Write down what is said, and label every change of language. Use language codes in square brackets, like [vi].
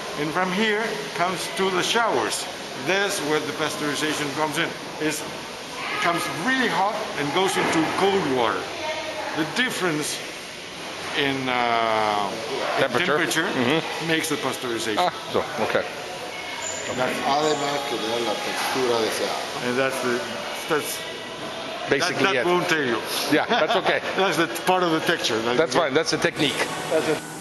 [en] And from here comes to the showers. That's where the pasteurization comes in. It comes really hot and goes into cold water. The difference in temperature makes the pasteurization. Ah, so okay. [es] además que le da la textura deseada. [en] And that's Basically that it. won't tell you. Yeah, that's okay. That's the part of the texture. That's fine. That's a technique. That's it.